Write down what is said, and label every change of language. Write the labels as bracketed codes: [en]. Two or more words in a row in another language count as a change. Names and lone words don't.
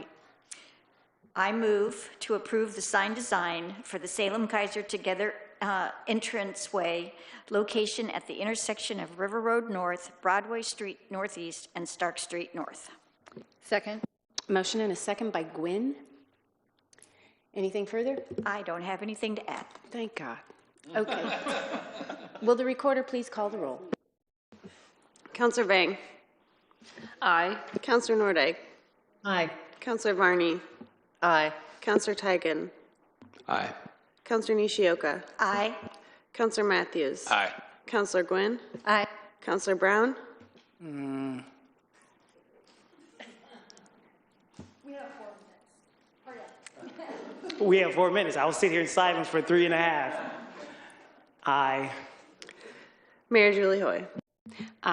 [en] I move to approve the sign design for the Salem-Keizer Together Entranceway location at the intersection of River Road North, Broadway Street Northeast, and Stark Street North. Second. Motion and a second by Gwynn. Anything further? I don't have anything to add. Thank God. Okay. Will the recorder please call the roll? Councilor Vang. Aye. Councilor Nordyke. Aye. Councilor Varney. Aye. Councilor Tigan. Aye. Councilor Nishioka. Aye. Councilor Matthews. Aye. Councilor Gwynn. Aye. Councilor Brown. We have 4 minutes. I'll sit here in silence for 3.5. Aye. Mayor Julie Hoy.